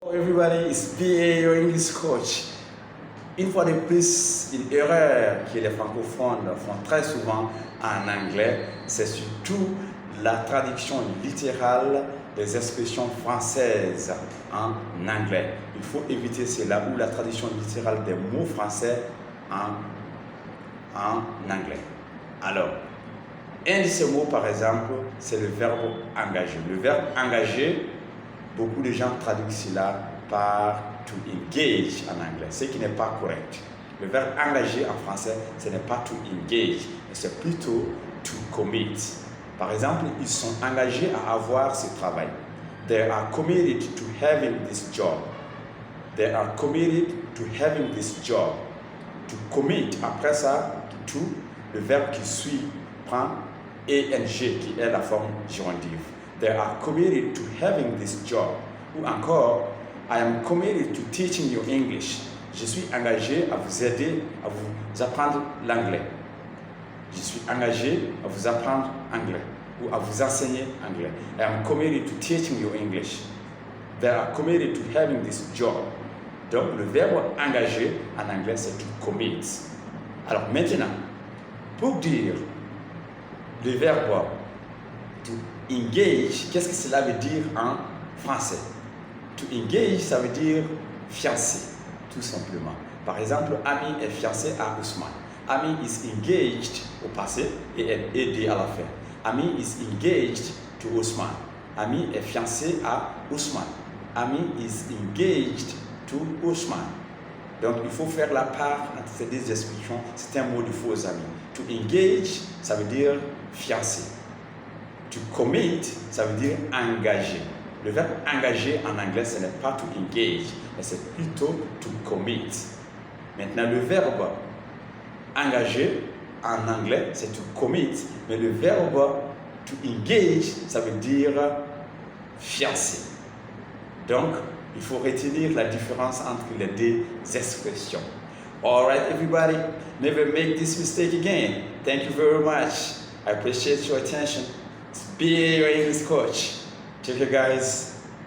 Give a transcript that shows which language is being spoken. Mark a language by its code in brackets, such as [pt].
[en] Everybody is BA your English coach. [fr] Une fois de plus, une erreur que les francophones font très souvent en anglais, c'est surtout la traduction littérale des expressions françaises en anglais. Il faut éviter cela ou la traduction littérale des mots français en anglais. Alors, un de ces mots, par exemple, c'est le verbe engager. Le verbe engager, beaucoup de gens traduisent cela par to engage en anglais, ce qui n'est pas correct. Le verbe engager en français, ce n'est pas to engage, mais c'est plutôt to commit. Par exemple, ils sont engagés à avoir ce travail. [en] They are committed to having this job. They are committed to having this job. [fr] To commit, après ça, to, le verbe qui suit prend ing, qui est la forme gérondive. [en] They are committed to having this job. [fr] Ou encore, [en] I am committed to teaching you English. [fr] Je suis engagé à vous aider à vous apprendre l'anglais. Je suis engagé à vous apprendre anglais ou à vous enseigner anglais. [en] I am committed to teaching you English. They are committed to having this job. [fr] Donc, le verbe engager en anglais, c'est to commit. Alors maintenant, pour dire le verbe to engage, qu'est-ce que cela veut dire en français? To engage, ça veut dire fiancé, tout simplement. Par exemple, Ami est fiancé à Ousmane. [en] Ami is engaged [fr] au passé et aidé à la fin. [en] Ami is engaged to Ousmane. [fr] Ami est fiancé à Ousmane. [en] Ami is engaged to Ousmane. [fr] Donc, il faut faire la part entre ces deux expressions. C'est un mot de faux amis. To engage, ça veut dire fiancé. To commit, ça veut dire engager. Le verbe engager en anglais, ce n'est pas to engage, mais c'est plutôt to commit. Maintenant, le verbe engager en anglais, c'est to commit, mais le verbe to engage, ça veut dire fiancé. Donc, il faut retenir la différence entre les deux expressions. [en] All right, everybody, never make this mistake again. Thank you very much. I appreciate your attention. Be your English coach. Take care, guys.